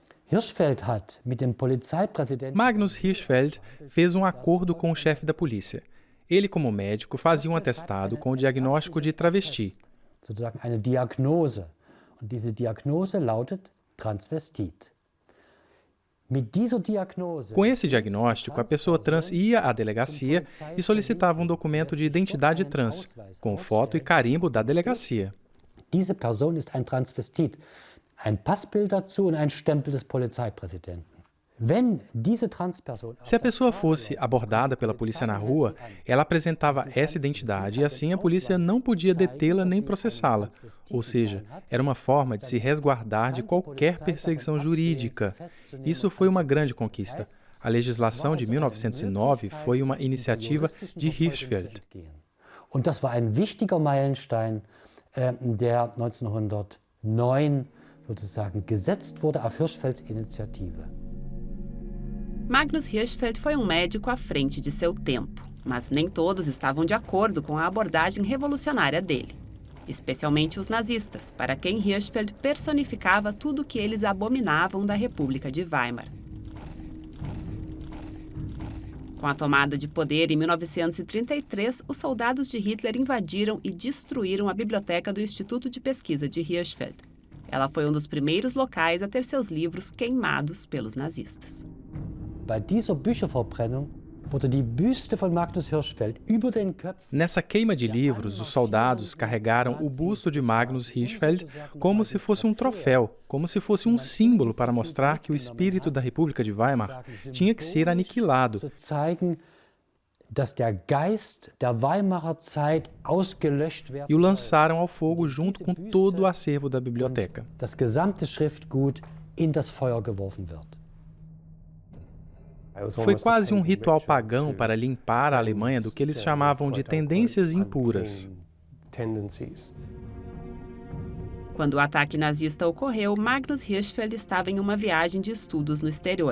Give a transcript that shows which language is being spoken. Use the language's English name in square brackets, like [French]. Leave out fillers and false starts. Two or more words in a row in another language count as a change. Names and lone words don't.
[Portuguese] Magnus Hirschfeld fez um acordo com o chefe da polícia. Ele, como médico, fazia um atestado com o diagnóstico de travesti. [German] Sozusagen eine Diagnose. Und diese Diagnose lautet Transvestit. [Portuguese] Com esse diagnóstico, a pessoa trans ia à delegacia e solicitava um documento de identidade trans, com foto e carimbo da delegacia. [German] Diese Person ist ein Transvestit. Ein Passbild dazu und ein Stempel des Polizeipräsidenten. [Portuguese] Se a pessoa fosse abordada pela polícia na rua, ela apresentava essa identidade e assim a polícia não podia detê-la nem processá-la. Ou seja, era uma forma de se resguardar de qualquer perseguição jurídica. Isso foi uma grande conquista. A legislação de 1909 foi uma iniciativa de Hirschfeld. [German] Und das war ein wichtiger Meilenstein, der 1909 sozusagen gesetzt wurde auf Hirschfelds Initiative. [Portuguese] Magnus Hirschfeld foi um médico à frente de seu tempo, mas nem todos estavam de acordo com a abordagem revolucionária dele, especialmente os nazistas, para quem Hirschfeld personificava tudo o que eles abominavam da República de Weimar. Com a tomada de poder em 1933, os soldados de Hitler invadiram e destruíram a biblioteca do Instituto de Pesquisa de Hirschfeld. Ela foi um dos primeiros locais a ter seus livros queimados pelos nazistas. [German] Bei dieser Bücherverbrennung wurde die Büste von Magnus Hirschfeld über den Köpfen. [Portuguese] Nessa queima de livros, os soldados carregaram o busto de Magnus Hirschfeld como se fosse um troféu, como se fosse um símbolo para mostrar que o espírito da República de Weimar tinha que ser aniquilado. [German] Dass der Geist der Weimarer Zeit ausgelöscht wird. [Portuguese] E o lançaram ao fogo junto com todo o acervo da biblioteca. [German] Das gesamte Schriftgut in das Feuer geworfen wird. [Portuguese] Foi quase um ritual pagão para limpar a Alemanha do que eles chamavam de tendências impuras. Quando o ataque nazista ocorreu, Magnus Hirschfeld estava em uma viagem de estudos no exterior.